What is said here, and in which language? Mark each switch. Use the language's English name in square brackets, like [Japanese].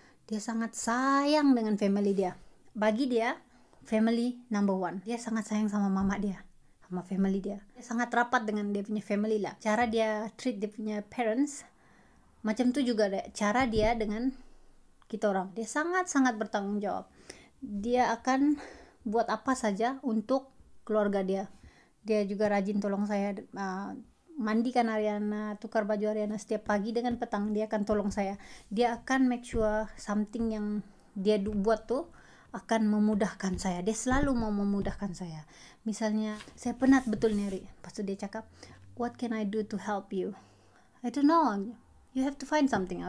[Malay] Dia sangat sayang dengan family dia. Bagi dia, [English] family number one. [Malay] Dia sangat sayang sama mama dia, sama family dia. Dia sangat rapat dengan dia punya family lah. Cara dia treat dia punya parents, macam tu juga cara dia dengan kita orang. Dia sangat-sangat bertanggung jawab. Dia akan buat apa saja untuk keluarga dia. Dia juga rajin tolong saya mandikan Ariana, tukar baju Ariana setiap pagi dengan petang. Dia akan tolong saya. Dia akan [English] make sure something [Malay] yang dia buat tu akan memudahkan saya. Dia selalu mau memudahkan saya. Misalnya, saya penat betul nih, Ri. Lepas tu dia cakap, [English] what can I do to help you? I don't know. You have to find something.